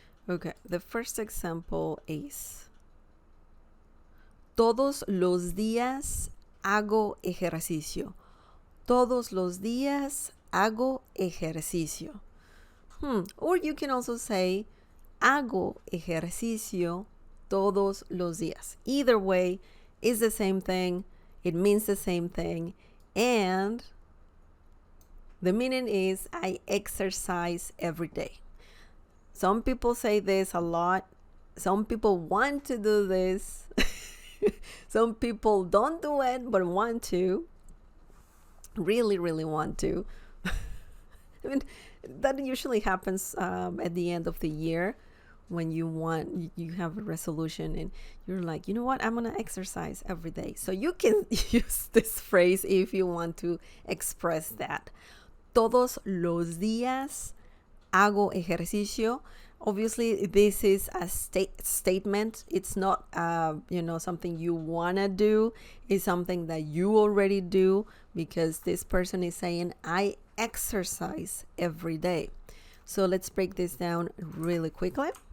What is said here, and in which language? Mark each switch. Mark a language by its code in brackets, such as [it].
[en] Okay, the first example is [es] todos los días hago ejercicio. Todos los días hago ejercicio. [en] Or you can also say [es] hago ejercicio todos los días. [en] Either way is the same thing. It means the same thing. And the meaning is I exercise every day. Some people say this a lot. Some people want to do this. Some people don't do it, but want to. Really, really want to. I mean, that usually happens at the end of the year when you have a resolution and you're like, you know what, I'm going to exercise every day. So you can use this phrase if you want to express that. [es] Todos los días hago ejercicio. [en] Obviously, this is a statement. It's not, something you want to do. It's something that you already do because this person is saying, I exercise every day. So let's break this down really quickly.